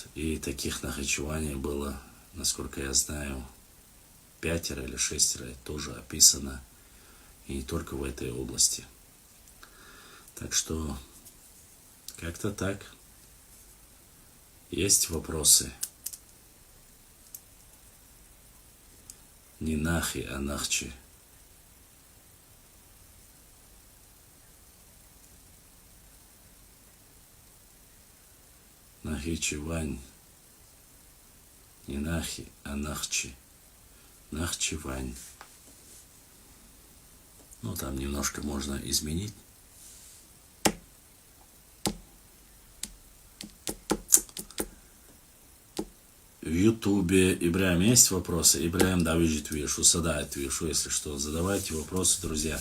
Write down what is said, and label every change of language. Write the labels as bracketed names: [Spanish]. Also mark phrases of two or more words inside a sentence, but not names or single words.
[Russian] И таких Нахичеваний было, насколько я знаю, 5 или 6 тоже описано. И не только в этой области. Так что, как-то так. Есть вопросы? Не Нахи, а Нахчи. Нахичевань. Не Нахи, а Нахчи. Нахчевань. Ну, там немножко можно изменить. В Ютубе, Ибраим, есть вопросы? Ибраим, да, вижу, садает, если что. Задавайте вопросы, друзья.